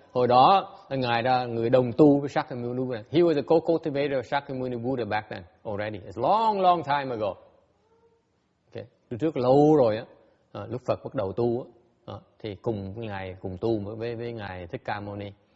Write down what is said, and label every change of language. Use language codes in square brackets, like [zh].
[vi] Hồi đó ngài là người đồng tu với Shakyamuni Buddha. [en] He was a co-cultivator of Shakyamuni Buddha back then already. It's long time ago. Okay. [vi] Từ trước lâu rồi á, lúc Phật bắt đầu tu á, thì cùng ngài cùng tu với ngài Thích Ca Mâu Ni.